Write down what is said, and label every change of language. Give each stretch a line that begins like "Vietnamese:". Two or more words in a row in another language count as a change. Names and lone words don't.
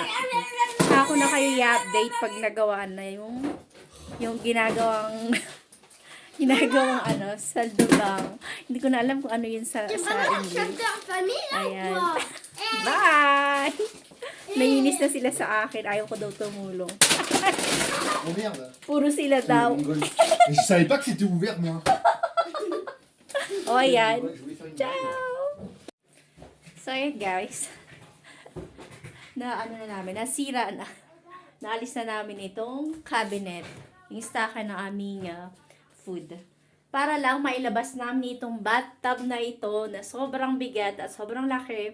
Filipino: Ako na kayo i-update pag nagawa na yung ginagawang saldubang. Hindi ko na alam kung ano yun sa English. Ayan. Bye! Naiinis na sila sa akin. Ayaw ko daw tumulong. Puro sila daw.
French: Je savais pas que c'était ouvert, moi.
Filipino: O, ayan. Ciao! So, ayan guys. Nasira na. Naalis na namin itong cabinet. Yung stockan ng aming food. Para lang mailabas namin itong bathtub na ito na sobrang bigat at sobrang laki.